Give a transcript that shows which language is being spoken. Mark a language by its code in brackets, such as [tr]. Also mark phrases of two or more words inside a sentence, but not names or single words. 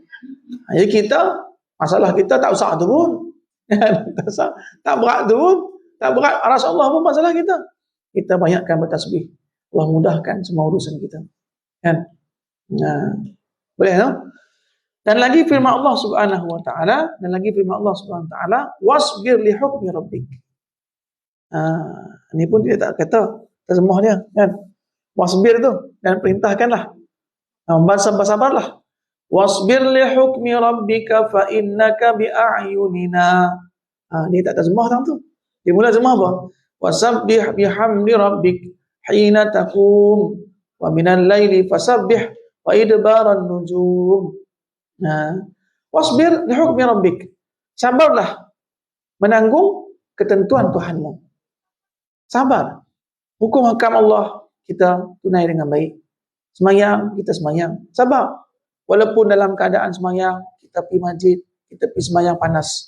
[ms] Jadi masalah kita tak usah tu pun. Tak berat tu pun. Tak berat aras Allah pun masalah kita. Kita banyakkan bertasbih. Allah mudahkan semua urusan kita. Kan? Boleh tak? Dan lagi firman [ar] الله سبحانه وتعالى، واصبر لحكم ربك. [ms] Ini pun dia tak kata terjemah dia, kan? Wasbir tu, dan perintahkanlah. Sabarlah. [ar] واصبر لحكم ربك فإنك بأعيننا. [ms] Dia tak terjemah tang tu. Dia mula terjemah apa? [ar] وسبح بحمد ربك حين تقوم ومن الليل فسبحه وإدبار النجوم. واصبر لحكم ربك. [ms] Sabarlah menanggung ketentuan Tuhanmu. Sabar. Hukum hakam Allah kita tunai dengan baik. Semayang, kita semayang. Sabar. Walaupun dalam keadaan semayang, kita pergi masjid, kita pergi semayang panas.